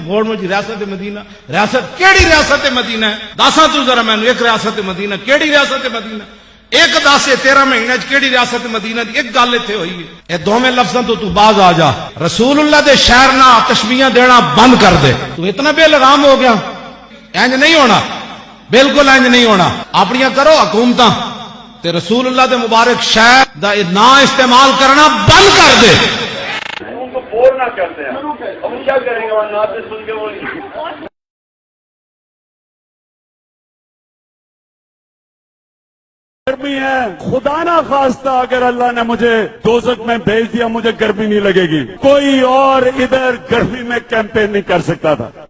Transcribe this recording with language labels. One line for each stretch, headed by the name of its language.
Punjabi: موڑ مڑ ریاست مدینہ، ریاست کیڑی ریاست مدینہ ہے؟ دساں تو ذرا مینوں ایک ریاست مدینہ کیڑی ریاست مدینہ؟ ایک 10 13 مہینے کیڑی ریاست مدینہ دی ایک گل اتنے ہوئی ہے. یہ دونوں لفظاں تو باز آ جا. رسول اللہ دے شہر نہ تشبیہ دینا بند کر دے. تو اتنا بے لگام ہو گیا. انج نہیں ہونا، بالکل انج نہیں ہونا. اپنیاں کرو حکومتاں تے رسول اللہ دے مبارک شہر دا نام استعمال کرنا بند کر دے.
Urdu: ان کو بور نہ کرتے ہیں. اب وہ کیا کریں گے وہاں نعت سن کے وہ گرمی ہے، خدا نہ خواستہ اگر اللہ نے مجھے دوزخ میں بھیج دیا مجھے گرمی نہیں لگے گی. کوئی اور ادھر گرمی میں کیمپین نہیں کر سکتا تھا.